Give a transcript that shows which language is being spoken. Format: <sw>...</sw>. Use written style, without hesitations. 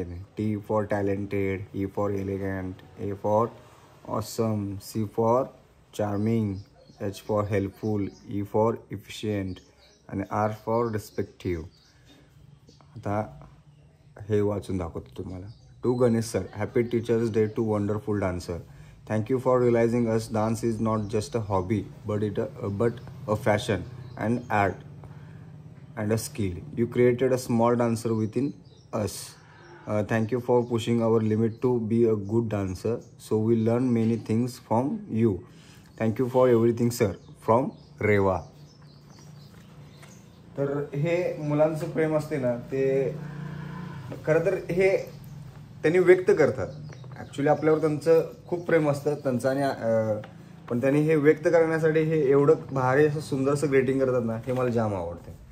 <en>त्याने T for talented, E for elegant, A for awesome, C for charming, H for helpful, E for efficient आणि R for respective.</en> <mr>आता हे वाचून दाखवतो तुम्हाला.</mr> <en>To Ganesh sir, happy teachers day to wonderful dancer. Thank you for realizing us dance is not just a hobby but a fashion and art and a skill. You created a small dancer within us. Thank you for pushing our limit to be a good dancer. So we learn many things from you. Thank you for everything, sir. From Reva.</en> <mr>तर हे मुलांचं प्रेम असते ना, ते खरं तर हे त्यांनी व्यक्त करतात. ॲक्च्युली आपल्यावर त्यांचं खूप प्रेम असतं त्यांचं, आणि पण त्यांनी हे व्यक्त करण्यासाठी हे एवढं भारी असं सुंदरसं ग्रेटिंग करतात ना, हे मला जाम आवडते.</mr>